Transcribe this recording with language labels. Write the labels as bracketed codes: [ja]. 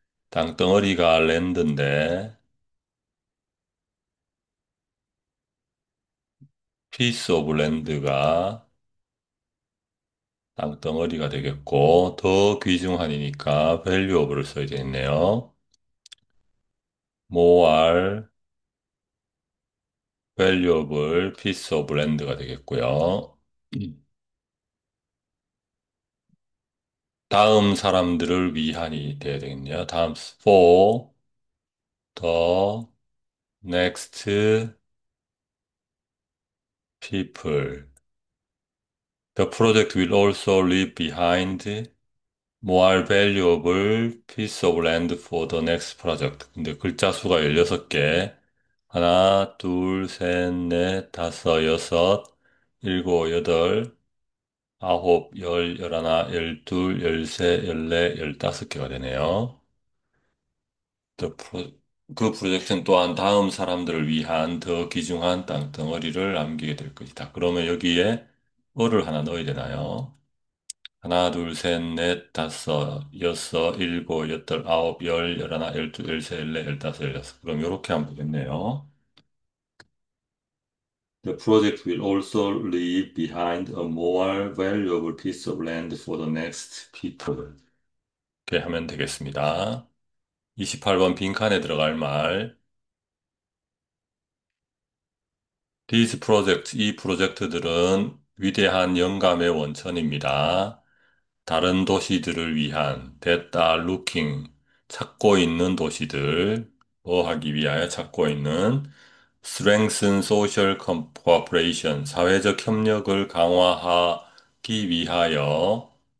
[ko] 땅덩어리가 랜드인데 [en] piece of land [ko] 가 땅덩어리가 되겠고 더 귀중한이니까 [en] value of [ko] 를 써야 되겠네요. [en] more valuable piece of land [ko] 가 되겠고요. 다음 사람들을 위한이 돼야 되겠네요. 다음 [en] for the next people. The project will also leave behind more valuable piece of land for the next project. [ko] 근데 글자 수가 16개. 하나, 둘, 셋, 넷, 다섯, 여섯, 일곱, 여덟, 아홉, 열, 열하나, 열둘, 열세, 열네, 열다섯 개가 되네요. [en] The pro- [ko] 그 프로젝트는 또한 다음 사람들을 위한 더 귀중한 땅덩어리를 남기게 될 것이다. 그러면 여기에 어를 하나 넣어야 되나요? 하나, 둘, 셋, 넷, 다섯, 여섯, 일곱, 여덟, 아홉, 열, 열하나, 열둘, 열세, 열네, 열다섯, 열여섯. 그럼 이렇게 하면 되겠네요. [en] The project will also leave behind a more valuable piece of land for the next people. [ko] 이렇게 하면 되겠습니다. 28번 빈칸에 들어갈 말. [en] These projects, [ko] 이 프로젝트들은 위대한 영감의 원천입니다. 다른 도시들을 위한 [en] that are looking, [ko] 찾고 있는 도시들, 뭐 하기 위하여 찾고 있는 [en] strengthen social cooperation, [ko] 사회적 협력을 강화하기 위하여